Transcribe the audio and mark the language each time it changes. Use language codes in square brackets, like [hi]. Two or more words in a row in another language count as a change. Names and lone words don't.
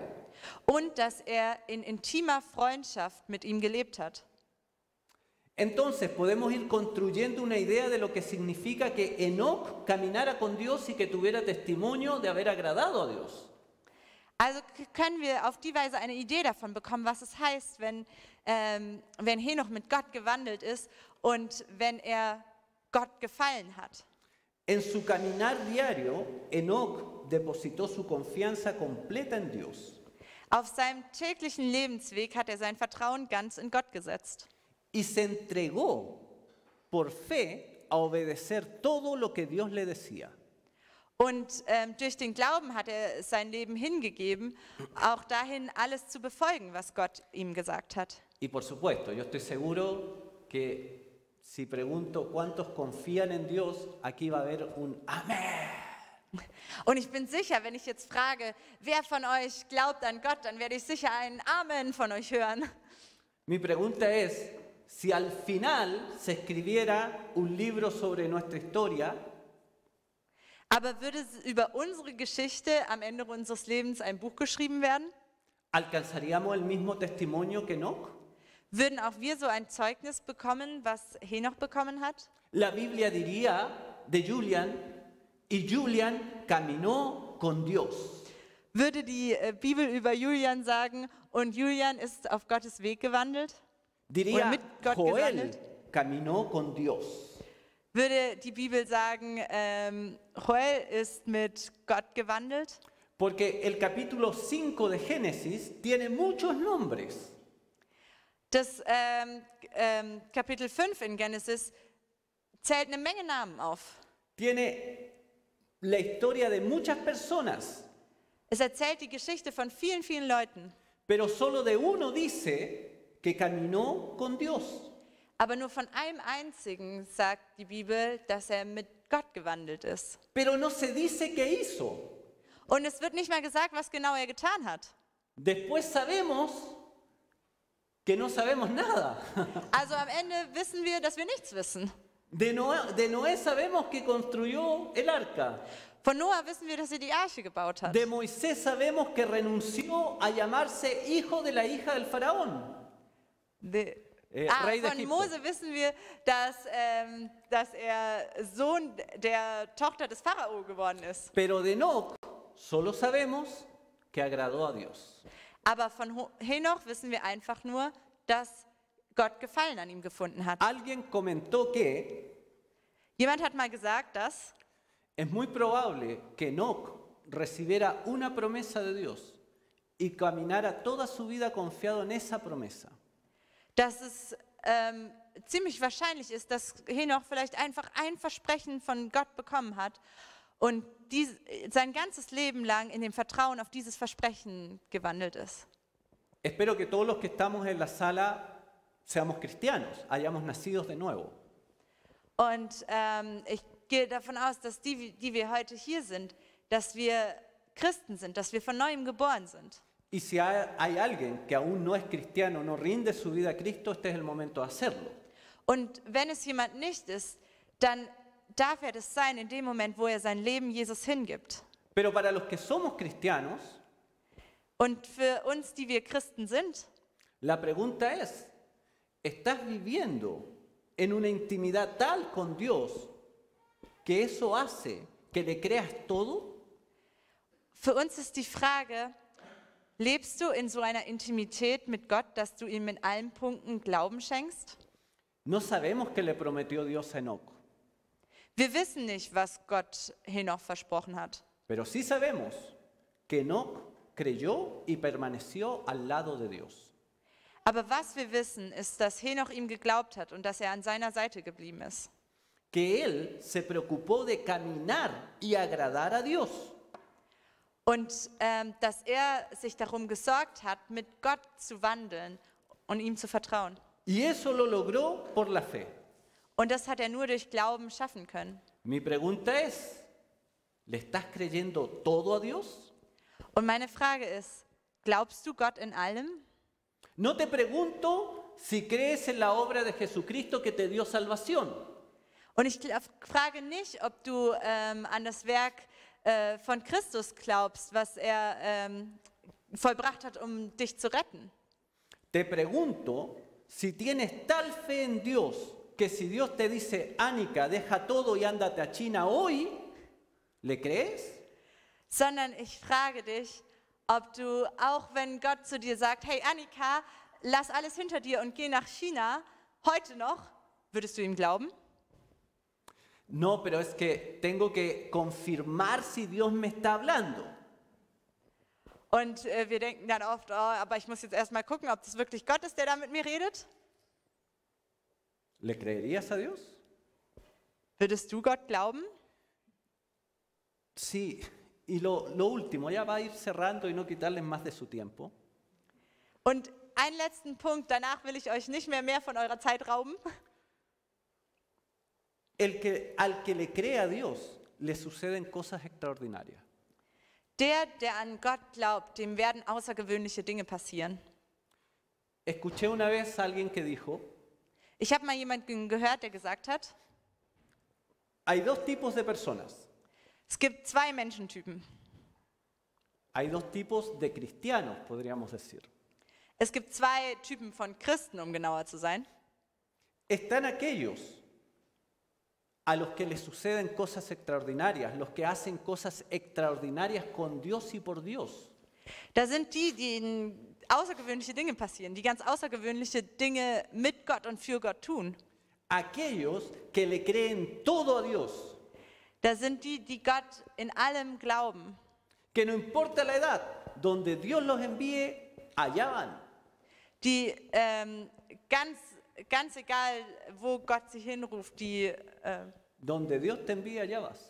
[de] Und dass er in intimer Freundschaft mit ihm gelebt hat. [es] Entonces podemos ir construyendo una idea de lo que significa que Enoc caminara con Dios y que tuviera testimonio de haber agradado a Dios. [de] Also können wir auf die Weise eine Idee davon bekommen, was es heißt, wenn Henoch mit Gott gewandelt ist und wenn er Gott gefallen hat. [es] En su caminar diario, Enoc depositó su confianza completa en Dios [de] Auf seinem täglichen Lebensweg hat er sein Vertrauen ganz in Gott gesetzt. [es] y se entregó por fe a obedecer todo lo que Dios le decía. [de] Und durch den Glauben hat er sein Leben hingegeben, auch dahin alles zu befolgen, was Gott ihm gesagt hat. [es] Y por supuesto, yo estoy seguro que si pregunto cuántos confían en Dios, aquí va a haber un amén. [de] Und ich bin sicher, wenn ich jetzt frage, wer von euch glaubt an Gott, dann werde ich sicher ein Amen von euch hören. [es] Mi pregunta es, si al final se escribiera un libro sobre nuestra historia, [de] Aber würde über unsere Geschichte am Ende unseres Lebens ein Buch geschrieben werden? [es] ¿alcanzaríamos el mismo testimonio que Enoc? [de] Würden auch wir so ein Zeugnis bekommen, was Henoch bekommen hat? [es] La Biblia diría de Julian, y Julian caminó con Dios. [de] Würde die Bibel über Julian sagen, und Julian ist auf Gottes Weg gewandelt? Oder [es] Diría [de] mit Gott Joel gewandelt? [es] caminó con Dios. [de] Würde die Bibel sagen, Joel ist mit Gott gewandelt? [es] Porque el capítulo 5 de Génesis tiene muchos nombres. [de] Das Kapitel 5 in Genesis zählt eine Menge Namen auf. [es] Tiene la historia de muchas personas, [de] Es erzählt die Geschichte von vielen, vielen Leuten. [es] pero solo de uno dice que caminó con Dios. [de] Aber nur von einem einzigen sagt die Bibel, dass er mit Gott gewandelt ist. [es] Pero no se dice qué hizo. [de] Und es wird nicht mal gesagt, was genau er getan hat. [es] Después sabemos que no sabemos nada. [de] Also am Ende wissen wir, dass wir nichts wissen. [es] De Noé sabemos que construyó el arca. [de] Von Noah wissen wir, dass er die Arche gebaut hat. [es] De Moisés sabemos que renunció a llamarse hijo de la hija del faraón. Rey de [de] Von [es] Egipto. [de] Mose wissen wir, dass er Sohn der Tochter des Pharao geworden ist. [es] Pero de Enoc solo sabemos que agradó a Dios. [de] Aber von Henoch wissen wir einfach nur, dass Gott Gefallen an ihm gefunden hat. [es] Alguien comentó que [de] Jemand hat mal gesagt, dass [es] es muy probable que Enoc recibiera una promesa de Dios y caminara toda su vida confiado en esa promesa. [de] es ziemlich wahrscheinlich ist, dass Henoch vielleicht einfach ein Versprechen von Gott bekommen hat und sein ganzes Leben lang in dem Vertrauen auf dieses Versprechen gewandelt ist. [es] Espero que todos los que estamos en la sala seamos cristianos, hayamos nacido de nuevo. [de] Und ich gehe davon aus, dass die wir heute hier sind, dass wir Christen sind, dass wir von Neuem geboren sind. [es] Y si hay alguien que aún no es cristiano, no rinde su vida a Cristo, este es el momento de hacerlo. [de] Und wenn es jemand nicht ist, dann darf er das sein in dem Moment, wo er sein Leben Jesus hingibt. [es] Pero para los que somos cristianos, [de] Und für uns, die wir Christen sind, [es] la pregunta es, ¿estás viviendo en una intimidad tal con Dios que eso hace que le creas todo? [de] für uns ist die Frage, lebst du in so einer Intimität mit Gott, dass du ihm in allen Punkten Glauben schenkst? [es] No sabemos qué le prometió Dios a Enoc, [de] Wir wissen nicht, was Gott Henoch versprochen hat. [es] pero sí sabemos que Enoc creyó y permaneció al lado de Dios. [de] Aber was wir wissen, ist, dass Henoch ihm geglaubt hat und dass er an seiner Seite geblieben ist. [es] Que él se preocupó de caminar y agradar a Dios. [de] Und dass er sich darum gesorgt hat, mit Gott zu wandeln und ihm zu vertrauen. [es] Y eso lo logró por la fe. [de] Und das hat er nur durch Glauben schaffen können. [es] Mi pregunta es, ¿le estás creyendo todo a Dios? [de] Und meine Frage ist, glaubst du Gott in allem? [es] No te pregunto si crees en la obra de Jesucristo que te dio salvación. [de] Und ich frage nicht, ob du an das Werk von Christus glaubst, was er vollbracht hat, um dich zu retten. [es] Te pregunto si tienes tal fe en Dios que si Dios te dice, Anika, deja todo y ándate a China hoy, ¿le crees? [de] Sondern ich frage dich, ob du, auch wenn Gott zu dir sagt, hey Annika, lass alles hinter dir und geh nach China, heute noch, würdest du ihm glauben? [es] No, pero es que tengo que confirmar si Dios me está hablando. [de] Und wir denken dann oft, oh, aber ich muss jetzt erstmal gucken, ob das wirklich Gott ist, der da mit mir redet. [es] ¿Le creerías a Dios? [de] Würdest du Gott glauben? [es] Sí, y lo último, ya va a ir cerrando y no quitarles más de su tiempo. [de] Und einen letzten Punkt, danach will ich euch nicht mehr von eurer Zeit rauben. [es] Al que le cree a Dios, le suceden cosas extraordinarias. [de] Der an Gott glaubt, dem werden außergewöhnliche Dinge passieren. [es] Escuché una vez a alguien que dijo, [de] Ich habe mal jemanden gehört, der gesagt hat, [es] hay dos tipos de personas. [de] es gibt zwei Menschentypen. [es] Hay dos tipos de cristianos, podríamos decir. [de] Es gibt zwei Typen von Christen, um genauer zu sein. [es] Están aquellos a los que les suceden cosas extraordinarias, los que hacen cosas extraordinarias con Dios y por Dios. [de] Da sind die, denen außergewöhnliche Dinge passieren, die ganz außergewöhnliche Dinge mit Gott und für Gott tun. [es] Aquellos que le creen todo a Dios, [de] Da sind die, die Gott in allem glauben. [es] que no importa la edad, donde Dios los envíe, allá van. [de] Die ganz egal, wo Gott sie hinruft, die [es] Donde Dios te envíe, allá vas.